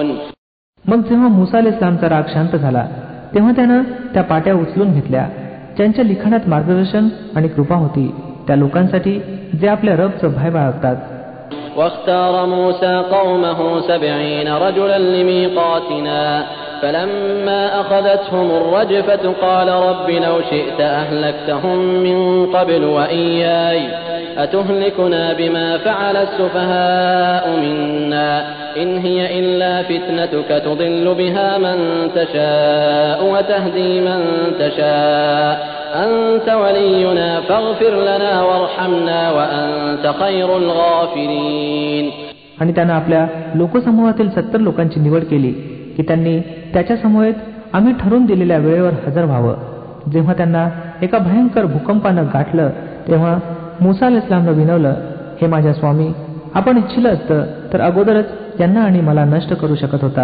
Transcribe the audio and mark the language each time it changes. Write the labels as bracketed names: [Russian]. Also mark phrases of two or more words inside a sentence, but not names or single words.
[Marathi] मग जेव्हा मूसा अलैहिस्सलामचा राग शांत झाला तेव्हा त्यानं त्या पाट्या उचलून घेतल्या ज्यांच्या लिखाणात मार्गदर्शन आणि कृपा होती, त्या लोकांसाठी जे आपल्या रबचं भय बाळगतात. [Arabic] واختار موسى قومه 70 رجلا لميقاتنا فلما أخذتهم الرجفة قال رب لو شئت أهلكتهم من قبل وإياي أتهلكنا بما فعل السفهاء منا إن هي إلا فتنتك تضل بها من تشاء وتهدي من تشاء أنت ولينا فاغفر لنا وارحمنا وأنت خير الغافرين. [Marathi] आणि त्यानं आपल्या लोकसमूहातील 70 लोकांची निवड केली की त्यांनी त्याच्या समवेत आम्ही ठरवून दिलेल्या वेळेवर हजर व्हावं. जेव्हा त्यांना एका भयंकर भूकंपानं गाठलं तेव्हा मूसा अलैहिस्सलामनं विनवलं, हे माझ्या स्वामी, आपण इच्छिलं असतं तर अगोदरच यांना आणि मला नष्ट करू शकत होता.